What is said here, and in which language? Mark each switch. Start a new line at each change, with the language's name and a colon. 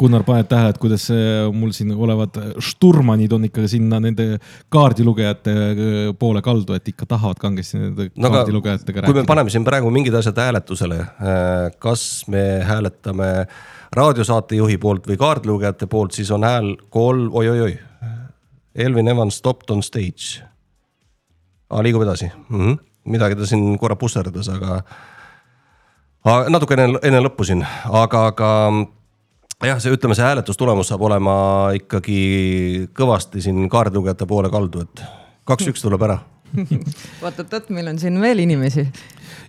Estonian: Gunnar , paned tähele , et kuidas mul siin olevad šturmanid on ikka sinna nende kaardilugejate poole kaldu , et ikka tahavad kangesti nende no, kaardilugejatega rääkida . kui me paneme siin praegu mingid asjad hääletusele , kas me hääletame raadiosaatejuhi poolt või kaardilugejate poolt , siis on hääl kolm , oi-oi-oi .
English: Elvin Evans stopped on stage .
Estonian: aga liigume edasi . Midagi ta siin korra pusserdas , aga natuke enne lõppu siin , aga jah , see ütleme , see hääletustulemus saab olema ikkagi kõvasti siin kaardilugejate poole kaldu , et 2-1 tuleb ära . oot-oot-oot , meil on siin veel inimesi .